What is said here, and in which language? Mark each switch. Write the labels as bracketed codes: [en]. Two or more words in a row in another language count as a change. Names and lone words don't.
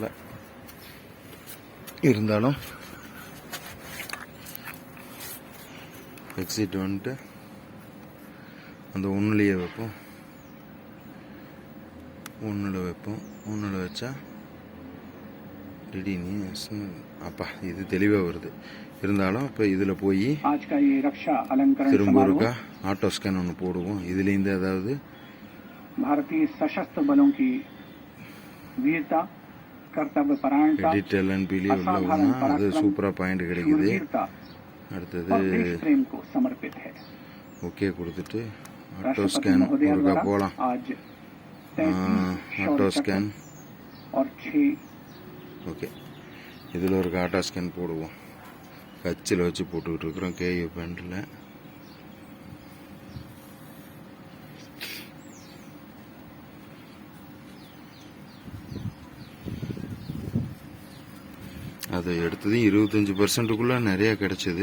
[ta] இருந்தாலும் எக்ஸிட் வந்துட்டு அந்த ஒன்றுலையே வைப்போம். ஒன்றில் வச்சா திடீர்னு அப்பா இது தெளிவாக வருது. இருந்தாலும் இப்போ இதில் போய் [hi] आज का ये रक्षा अलंकरण [ta] திரும்ப [hi] समारोह [ta] ஒருக்கா [en] auto scan [ta] ஒன்று போடுவோம். இதுலேருந்து ஏதாவது [hi] भारतीय सशस्त्र बलों की वीरता, कर्तव्य परायणता, [ta] எடிட் எல்என்பிலேயே உள்ள போனால் அது சூப்பராக பாயிண்ட் கிடைக்குது. [hi] शूरवीरता [ta] அடுத்தது [hi] और देश प्रेम को समर्पित है. [ta] ஓகே கொடுத்துட்டு ஆட்டோ [hi] राष्ट्रपति [ta] ஸ்கேன் [hi] महोदय [ta] ஒருக்கா [hi] द्वारा [ta] போகலாம். [hi] आज 33 [ta] ஆட்டோ [hi] शौर्य [ta] ஸ்கேன் [hi] चक्र और 6 [ta] ஓகே. இதில் ஒரு [en] auto scan [ta] போடுவோம். கச்சில் வச்சு போட்டுக்கிட்டு இருக்கிறோம் கேயூ பேண்டில். அது எடுத்தது 25%க்குள்ளே நிறையா கிடச்சிது.